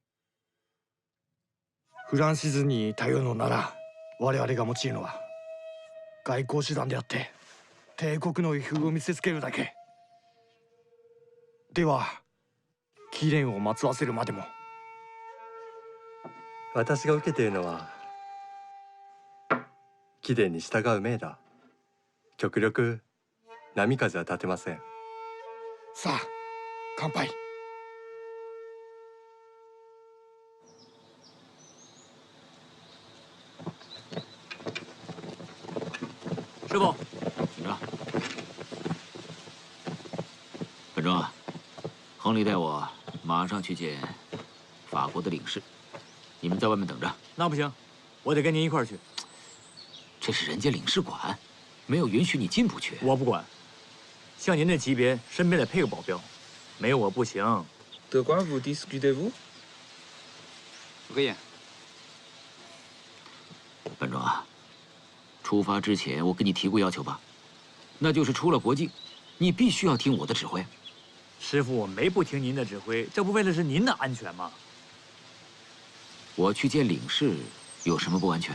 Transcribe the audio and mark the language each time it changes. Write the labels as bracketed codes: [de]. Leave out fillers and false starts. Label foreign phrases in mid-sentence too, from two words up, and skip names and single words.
[ja] フランシズに頼るのなら我々が用いるのは外交手段であって帝国の威風を見せつけるだけでは貴殿をまつわせるまでも。私が受けているのは貴殿に従う命だ。極力波風は立てません。さあ乾杯。 [zh] 师傅，请着。本庄啊，亨利带我马上去见法国的领事，你们在外面等着。那不行，我得跟您一块儿去。这是人家领事馆，没有允许你进不去。我不管，像您这级别，身边得配个保镖，没有我不行。 [fr] De quoi vous discutez-vous? Rien. [zh] 本庄啊，出发之前我跟你提过要求吧？那就是出了国境，你必须要听我的指挥。师傅，我没不听您的指挥，这不为了是您的安全吗？我去见领事，有什么不安全？